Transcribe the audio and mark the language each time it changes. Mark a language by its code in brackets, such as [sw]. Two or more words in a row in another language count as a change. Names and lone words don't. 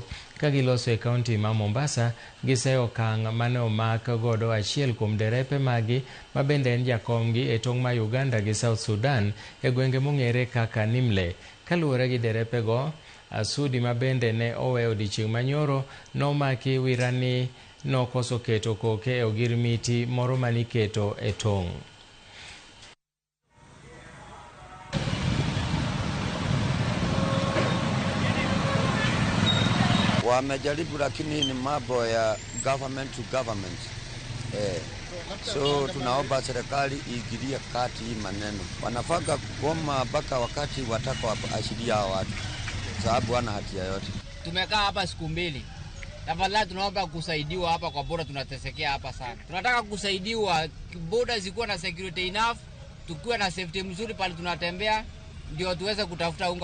[luo] Ka giloso e kaunti ma Mombasa, giseyo okang' mane omak godo achiel kuom derepe magi ma bende en jakomgi e tong' ma Uganda gi South Sudan e gwenge mong'ere kaka Nimle. Kaluwore gi derepe go, Sudi ma bende ne owe odiochieng' manyoro nomaki wirani nokoso keto koke e ogirimiti moro maniketo e tong'. [sw] Wamejaribu lakini ni mambo ya [en] government to government. [sw] So tunaomba serikali iingilie kati hii maneno. Wanafaka kugoma mpaka wakati wataka ashiria watu, sababu wana hatia yote. Tumekaa hapa siku mbili. Tafadhali tunaomba kusaidiwa hapa kwa boda, tunatesekea hapa sana. Tunataka kusaidiwa, boda zikuwa na [en] security enough, [sw] tukiwa na safety mzuri pale tunatembea, ndio tuweze kutafuta unga.